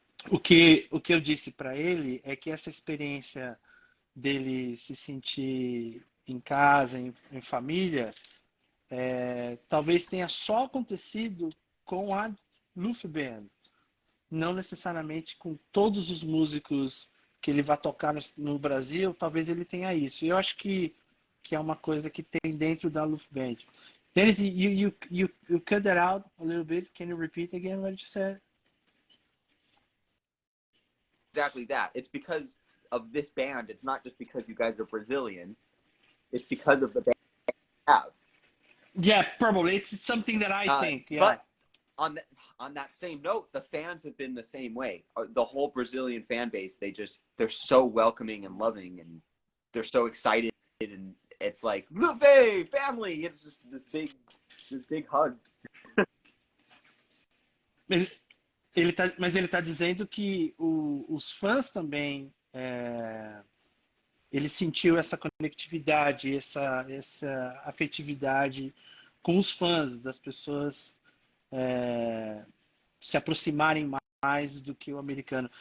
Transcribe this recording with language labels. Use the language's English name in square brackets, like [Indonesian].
[Portuguese] O que eu disse para ele é que essa experiência dele se sentir em casa, em família, talvez tenha só acontecido com a Lufeh Band, não necessariamente com todos os músicos que ele vai tocar no Brasil, talvez ele tenha isso. Eu acho que é uma coisa que tem dentro da Lufeh Band. [English] Dennis, you cut that out a little bit. Can you repeat again what you said? Exactly that. It's because of this band. It's not just because you guys are Brazilian. It's because of the band you have. Yeah, probably. It's something that I think. Yeah. But on that same note, the fans have been the same way. The whole Brazilian fan base, they're so welcoming and loving, and they're so excited, and it's like Lufeh family. It's just this big hug. [Portuguese] Mas ele tá dizendo que os fãs também, ele sentiu essa conectividade, essa afetividade com os fãs, das pessoas se aproximarem mais do que o americano.